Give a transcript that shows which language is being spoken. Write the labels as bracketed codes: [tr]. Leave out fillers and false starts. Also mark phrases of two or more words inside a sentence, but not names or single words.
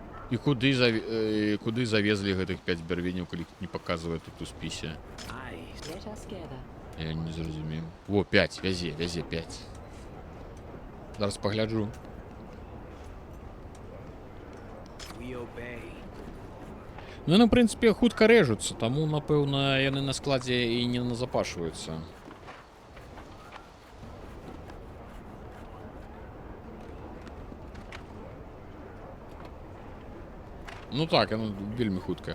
[be] І куди завезли гэтых 5 бярвенняў, калі не паказвае тут у спісе? [en] Let us gather. [be] Я не зразумеў. О, 5, вязе 5. Зараз пагляджу. [en] We obey. [be] Ну, яны, в прынцыпе, хутка рэжуцца, таму, напэўна, яны на складзе і не назапашваюцца. Ну так, яно вельмі хутка.